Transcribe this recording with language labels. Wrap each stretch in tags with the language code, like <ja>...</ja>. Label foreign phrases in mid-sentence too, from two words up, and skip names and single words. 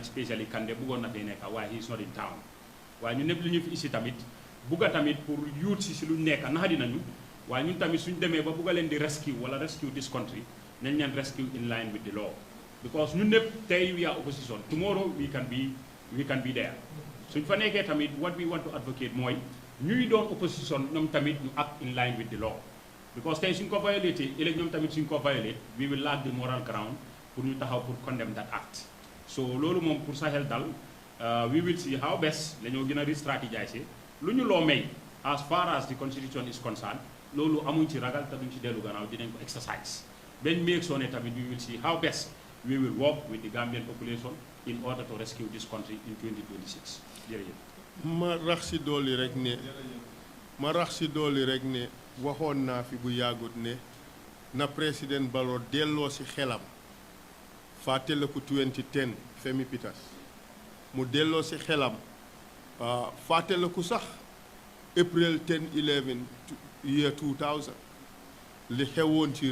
<wo>especially Kandeh bëggoon na fee nekk waaye</wo> <en>he is not in town</en> <wo>waaye ñun ñëpp li ñu fi isi tamit bugga tamit pour youth si lu nekk naxa dinañu waaye ñun tamit suñ demee ba bugga leen di rescue wala</wo> <en>rescue this country</en> <wo>nañ leen</wo> <en>rescue in line with the law because</en> <wo>ñun ñëpp tey</wo> <en>we are opposition tomorrow we can be there</en> <wo>suñ fa nekkee tamit</wo> <en>what we want to advocate</en> <wo>mooy ñuy doon opposition ñoom tamit ñu</wo> <en>act in line with the law because</en> <wo>tey suñ ko violate ëllëg ñoom tamit suñ ko violate</wo> <en>we will lack the moral ground</en> <wo>pour ñu taxaw pour</wo> <en>condemn that act so</en> <wo>loolu moom pour sa xel dal</wo> <en>we will see how best</en> <wo>la ñoo gën a re-strategize lu ñu loo may</wo> <en>as far as the constitution is concerned</en> <wo>loolu amuñ ci ragal te duñ ci dellu gannaaw dinañ ko exercise ben make sure ne tamit</wo> <en>we will see how best we will work with the Gambian population in order to rescue this country in 2026</en> <wo>jërëjëf ma rax si dooli rek ne waxoon naa fi bu yàggut ne na président Barrow delloo si xelam fàttaliku 2010 Femi Peters mu delloo si xelam fàttaliku sax April 10-11 year 2000 li xewoon ci</wo>